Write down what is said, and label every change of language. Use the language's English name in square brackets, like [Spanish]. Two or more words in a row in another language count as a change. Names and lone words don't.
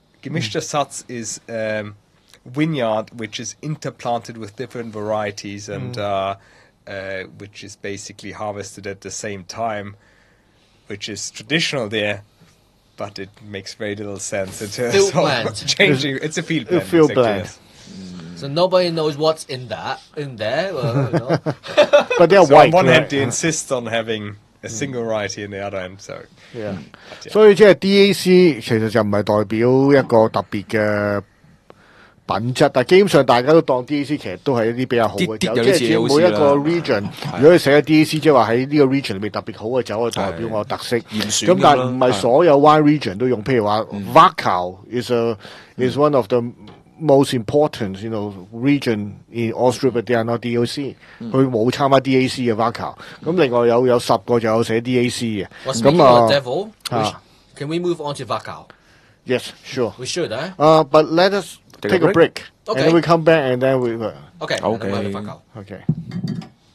[German] Gemischter Satz [English] is vineyard which is interplanted with different varieties and which is basically harvested at the same time, which is traditional there, but it makes very little sense in terms Field of blend. changing. It's a field blend. field exactly, blend. yes. So nobody knows what's in there. But they're So white. on one hand, right? they insist on having a single variety, and the other hand, so Yeah. yeah. [Cantonese] 所以即係 DAC 其實就唔係代表一個特別嘅品質，但基本上大家都當 DAC 其實都係一啲比較好嘅酒，啲有啲即係似好似每一個啦 region，如果你寫咗 DAC，即係話喺呢個 region 裏面特別好嘅酒，就代表我特色。嚴選咁但係咁啦唔係所有 [English] wine region [Cantonese] 都用，譬如話 [English] Wachau is one of the most important region in Austria, but they are not DOC。 [Cantonese] 佢冇參加 DAC 嘅 Wachau。咁另外有10個就有寫 DAC 嘅。 [English] Well, speaking of the devil, Ah. can we move on to Wachau? Yes, sure. We should, eh? But let us Take a take a break? break. Okay. And then we come back and then we... Okay. Okay. then we'll have Wachau. Okay.